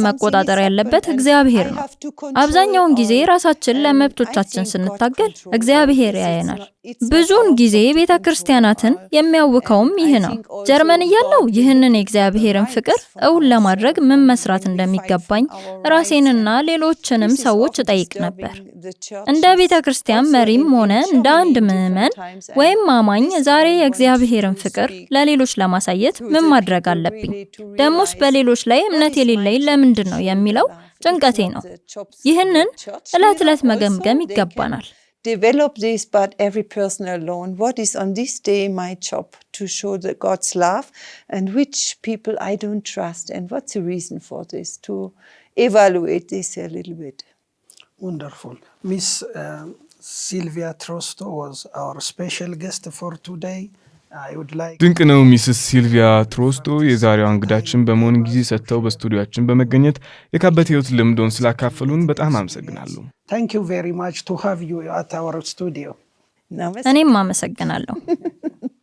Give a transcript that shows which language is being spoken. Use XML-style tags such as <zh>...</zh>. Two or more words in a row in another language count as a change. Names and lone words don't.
<am>መቆጣጠር ያለበት እግዚአብሔር ነው። አብዛኛውን ጊዜ ራሳችን ለመብቶቻችን ስንታገል እግዚአብሔር ያየናል። ብዙውን ጊዜ ቤተክርስቲያናትን የሚያውከውም ይህ ነው። ጀርመን እያለው ይህንን የእግዚአብሔርን ፍቅር እውን ለማድረግ ምን መስራት እንደሚገባኝ ራሴንና ሌሎችንም ሰዎች እጠይቅ ነበር። እንደ ቤተክርስቲያን መሪም ሆነ እንደ አንድ ምዕመን ወይም አማኝ ዛሬ የእግዚአብሔርን ፍቅር ለሌሎች ለማሳየት ምን ማድረግ አለብኝ? ደሞስ በሌሎች ላይ እምነት የሌለኝ ለምንድን ነው የሚለው ጭንቀቴ ነው። ይህንን ዕለት ዕለት መገምገም ይገባናል።</am> <en>Develop this, but every person alone. What is on this day my job to show the God's love, and which people I don't trust, and what's the reason for this? To evaluate this a little bit. Wonderful. Miss Silvia Trosto was our special guest for today.</en> <am>ድንቅ ነው። ሚስስ ሲልቪያ ትሮስቶ የዛሬዋ እንግዳችን በመሆን ጊዜ ሰጥተው በስቱዲዮአችን በመገኘት የካበተ ህይወት ልምዶን ስላካፈሉን በጣም አመሰግናለሁ።</am> <en>Thank you very much to have you at our studio.</en> <am>እኔም አመሰግናለሁ።</am>